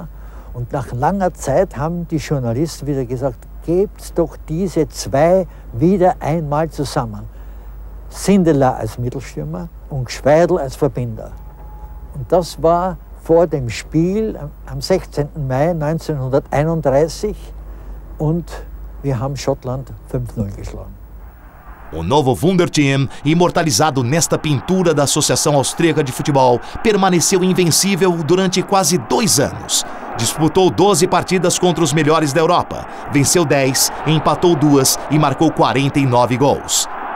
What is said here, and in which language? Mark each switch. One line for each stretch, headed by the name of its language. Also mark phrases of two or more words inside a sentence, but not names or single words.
German: Und nach langer Zeit haben die Journalisten wieder gesagt, gebt doch diese zwei wieder einmal zusammen. Sindelar als Mittelstürmer und Gschweidl als Verbinder. Und das war vor dem Spiel am 16. Mai 1931 und wir haben Schottland 5-0 geschlagen.
Portuguese: O novo Wunderteam, imortalizado nesta pintura da Associação Austríaca de Futebol, permaneceu invencível durante quase 2 anos. Disputou 12 partidas contra os melhores da Europa, venceu 10, empatou 2 e marcou 49 gols.